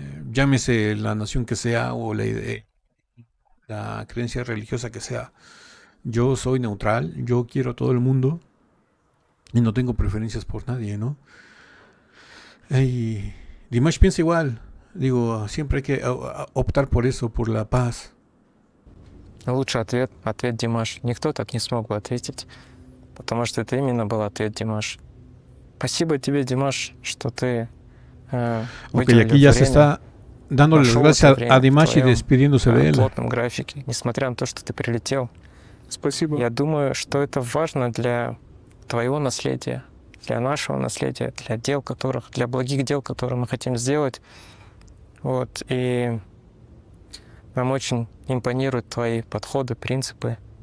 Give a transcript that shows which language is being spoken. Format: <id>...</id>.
<es>Llámese la nación que sea o la creencia religiosa que sea. Yo soy neutral, yo quiero a todo el mundo y no tengo preferencias por nadie, ¿no? Y Dimash piensa igual. Digo, siempre hay que optar por eso, por la paz.</es> <ru>лучший ответ Димаш. Никто так не смог бы ответить, потому что это именно был ответ Димаш. Спасибо тебе, Димаш, что ты</ru> <es>Ok, aquí ya se está dándole las gracias a Dimash y despidiéndose de él.</es> <ru>в плотном графике, несмотря на то, что ты прилетел. Спасибо. Я думаю, что это важно для твоего наследия, для нашего наследия, для благих дел, которые мы хотим сделать. Вот. И нам очень импонируют твои подходы, принципы.</ru>